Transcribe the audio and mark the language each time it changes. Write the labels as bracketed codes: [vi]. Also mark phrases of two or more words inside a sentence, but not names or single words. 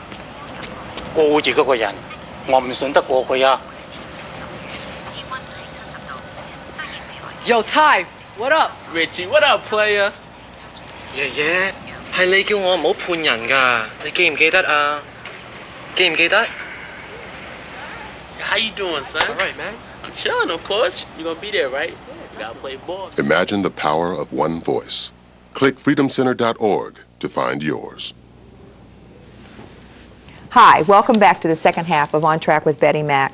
[yue] 顧住嗰個人，我唔信得過佢啊。 [en] Yo, Ty, what up? Richie, what up, player? [yue] 爺爺，係你叫我唔好判人㗎，你記唔記得啊？記唔記得 [en] How you doing, son? All right, man. I'm chilling, of course. You're gonna be there, right? You gotta play ball. Imagine the power of one voice. Click freedomcenter.org to find yours. Hi, welcome back to the second half of On Track with Betty Mack.